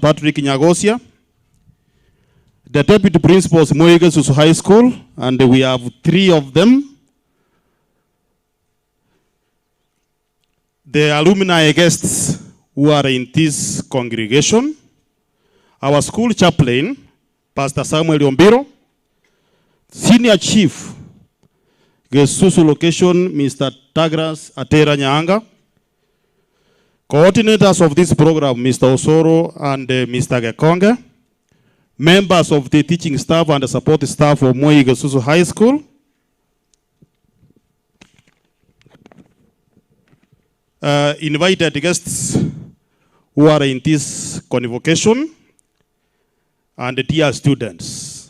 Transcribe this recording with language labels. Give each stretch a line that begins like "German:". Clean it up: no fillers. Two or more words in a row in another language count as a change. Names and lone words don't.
English: Patrick Nyagosia, the Deputy Principals, Gesusu High School, and we have 3 of them, the alumni guests who are in this congregation, our school chaplain, Pastor Samuel Yombiro, Senior Chief, Gesusu location, Mr. Tagras Atera Nyanga, coordinators of this program, Mr. Osoro and Mr. Gekonge, members of the teaching staff and the support staff of Gesusu High School, invited guests who are in this convocation, and dear students.